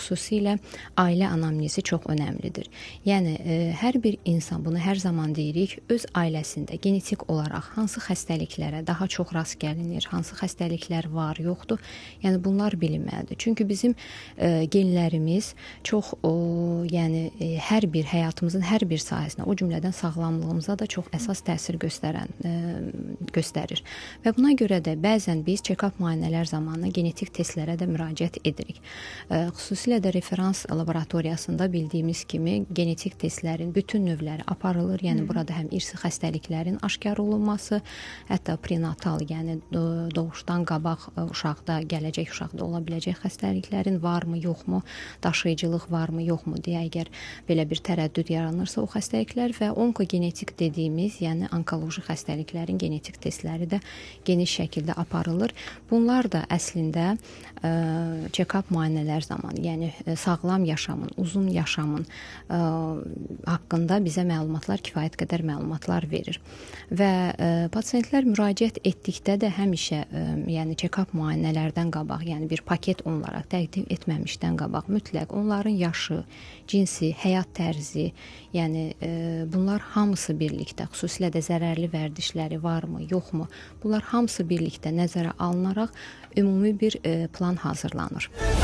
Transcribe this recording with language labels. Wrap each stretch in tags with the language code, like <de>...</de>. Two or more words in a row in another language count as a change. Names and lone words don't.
<az>Xüsusilə ailə anamnezi çox önəmlidir. Yəni hər bir insan, bunu hər zaman deyirik, öz ailəsində genetik olaraq hansı xəstəliklərə daha çox rast gəlinir, hansı xəstəliklər var, yoxdur. Yəni bunlar bilinməlidir. Çünki bizim genlərimiz çox hər bir həyatımızın hər bir sahəsinə, o cümlədən sağlamlığımıza da çox əsas təsir göstərir. Və buna görə də bəzən biz check-up müayinələr zamanı genetik testlərə də müraciət edirik. Xüsusilə də referans laboratoriyasında bildiyimiz kimi genetik testlərin bütün növləri aparılır. Yəni burada həm irsi xəstəliklərin aşkar olunması, hətta prenatal, yəni doğuşdan qabaq uşaqda, gələcək uşaqda ola biləcək xəstəliklərin varmı, yoxmu, daşıyıcılıq varmı, yoxmu deyə əgər belə bir tərəddüd yaranırsa o xəstəliklər və onkogenetik dediyimiz, yəni onkoloji xəstəliklərin genetik testləri də geniş şəkildə aparılır. Bunlar da əslində check-up müayinələr zamanı, yəni sağlam yaşamın, uzun yaşamın haqqında bizə məlumatlar, kifayət qədər məlumatlar verir. Və pasientlər müraciət etdikdə də həmişə yəni check-up müayinələrdən qabaq, yəni bir paket onlara təqdim etməmişdən qabaq mütləq onların yaşı, cinsi, həyat tərzi, yəni bunlar hamısı birlikdə, xüsusilə də zərərli vərdişləri varmı, yoxmu, bunlar hamısı birlikdə nəzərə alınaraq ümumi bir plan hazırlanır.</az>